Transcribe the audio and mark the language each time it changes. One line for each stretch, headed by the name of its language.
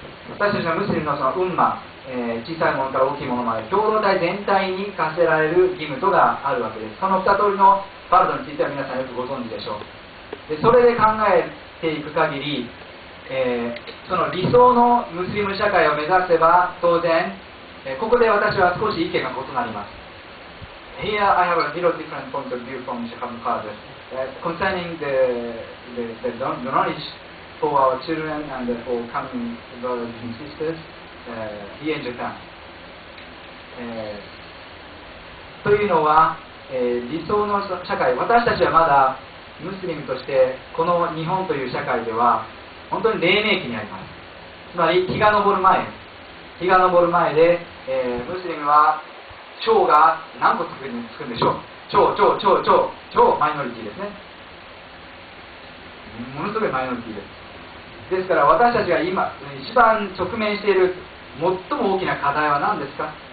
Japanese: 私たちのムスリムのウンマ、小さいものから大きいものまで共同体全体に課せられる義務とがあるわけです。その2通りのファルドについては皆さんよくご存知でしょう。でそれで考えていく限り、その理想のムスリム社会を目指せば当然、ここで私は少し意見が異なります。
English: Here I have a little different point of view from Sheikh Father concerning the knowledge for our children and for coming brothers and sisters here in Japan、
Japanese: というのは、理想の社会、私たちはまだムスリムとしてこの日本という社会では本当に黎明期にあります。つまり日が昇る前で、ムスリムは超が何個つくんでしょう。超マイノリティですね。ものすごいマイノリティです。ですから私たちが今一番直面している最も大きな課題は何ですか。